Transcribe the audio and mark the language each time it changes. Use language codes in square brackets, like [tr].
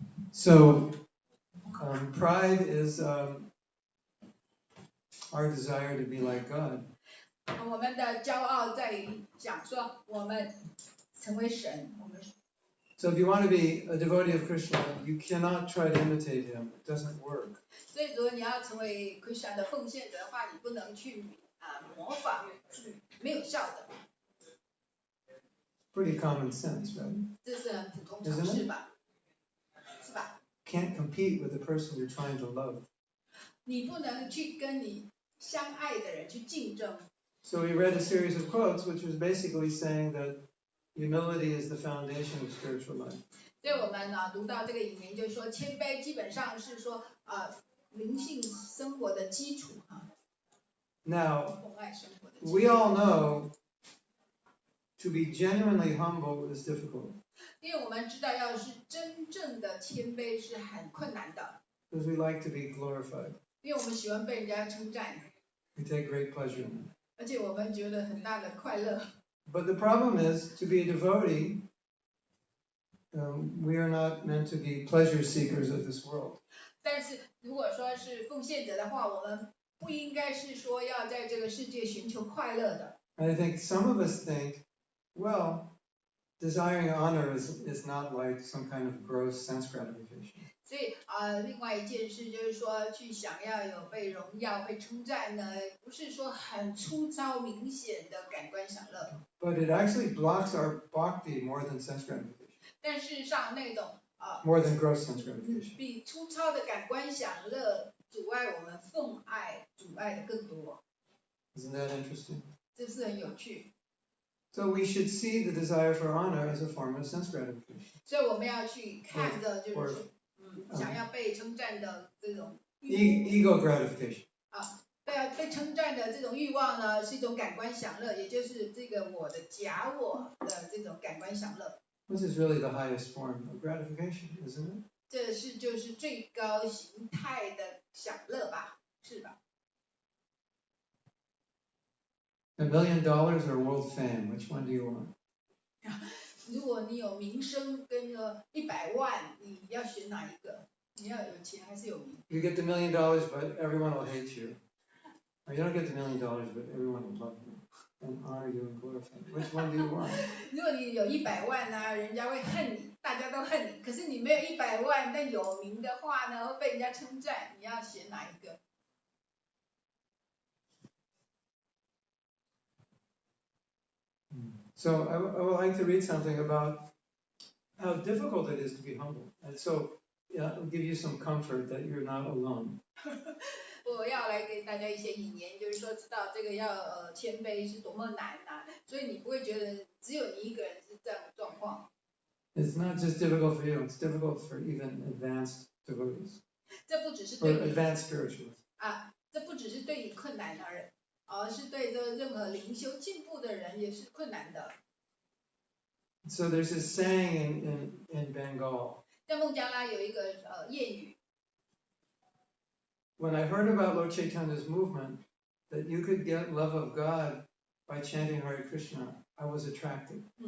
[en] So, pride is our desire to be like God. [zh] 我们的骄傲在于讲说我们成为神，我们 [en] So if you want to be a devotee of Krishna, you cannot try to imitate him. It doesn't work. [zh] 所以如果你要成为 Krishna 的奉献者的话，你不能去模仿，是没有效的。 [en] Pretty common sense, right? [zh] 这是很普通常识吧？是吧？ [en] Can't compete with the person you're trying to love. [zh] 你不能去跟你相爱的人去竞争。 [en] So we read a series of quotes, which was basically saying that humility is the foundation of spiritual life. [zh] 所以我们读到这个引言，就是说谦卑基本上是说灵性生活的基础哈。 [en] Now, [zh] 奉爱生活的基础。 [en] we all know to be genuinely humble is difficult. [zh] 因为我们知道，要是真正的谦卑是很困难的。 [en] Because we like to be glorified. [zh] 因为我们喜欢被人家称赞。 [en] We take great pleasure in it. [zh] 而且我们觉得很大的快乐。 [en] But the problem is, to be a devotee, we are not meant to be pleasure seekers of this world. [zh] 但是如果说是奉献者的话，我们不应该是说要在这个世界寻求快乐的。 [en] And I think some of us think, well, desiring honor is not like some kind of gross sense gratification. [zh] 所以另外一件事就是说，去想要有被荣耀、被称赞呢，不是说很粗糙、明显的感官享乐。 [en] But it actually blocks our bhakti more than sense gratification. [zh] 但事实上，那种 [en] More than gross sense gratification. [zh] 比粗糙的感官享乐阻碍我们奉爱，阻碍的更多。 [en] Isn't that interesting? [zh] 这是很有趣。 [en] So we should see the desire for honor as a form of sense gratification. [zh] 所以我们要去看的就是想要被称赞的这种 [en] Ego gratification. [zh] 被称赞的这种欲望呢，是一种感官享乐，也就是这个我的假我的这种感官享乐。 [en] This is really the highest form of gratification, isn't it? [zh] 这是就是最高形态的享乐吧，是吧？ [en] $1 million or world fame, which one do you want? [zh] 如果你有名声跟100万，你要选哪一个？你要有钱还是有名？ [en] You get the $1 million, but everyone will hate you. Or you don't get the $1 million, but everyone will love you and honor you and glorify you. Which one do you want? [zh] 如果你有100万呢，人家会恨你，大家都恨你。可是你没有100万，但有名的话呢，会被人家称赞，你要选哪一个？ [en] So I would like to read something about how difficult it is to be humble. And so I'll give you some comfort that you're not alone. [zh] 我要来给大家一些引言，就是说知道这个要谦卑是多么难啊，所以你不会觉得只有你一个人是这样的状况。 [en] It's not just difficult for you, it's difficult for even advanced devotees [zh] 这不只是 [en] or [zh] 对你 [en] advanced spiritualists. [zh] 这不只是对你困难而是对这任何灵修进步的人也是困难的。 [en] So there's this saying in Bengal. [zh] 在孟加拉有一个谚语。 [en] When I heard about Lord Chaitanya's movement, that you could get love of God by chanting Hare Krishna, I was attracted.